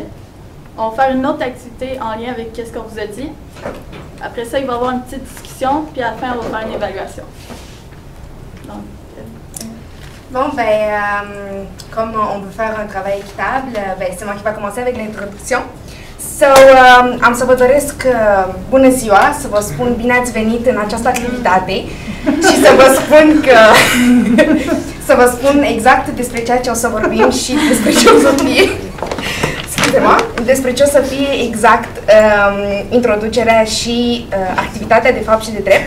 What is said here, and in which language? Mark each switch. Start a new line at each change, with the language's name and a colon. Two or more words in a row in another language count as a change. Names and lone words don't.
French: On va faire une autre activité en lien avec ce qu'on vous a dit. Après ça, il va y avoir une petite discussion, puis à la fin, on va faire une évaluation. Donc, Bon, comme on veut faire un travail équitable, c'est moi qui va commencer avec l'introducție.
Romanian: Am să vă doresc bună ziua, să vă spun bine ați venit în această activitate și să vă spun exact despre ceea ce o să vorbim și despre ce o să fie. Despre ce o să fie exact introducerea și activitatea de fapt și de drept.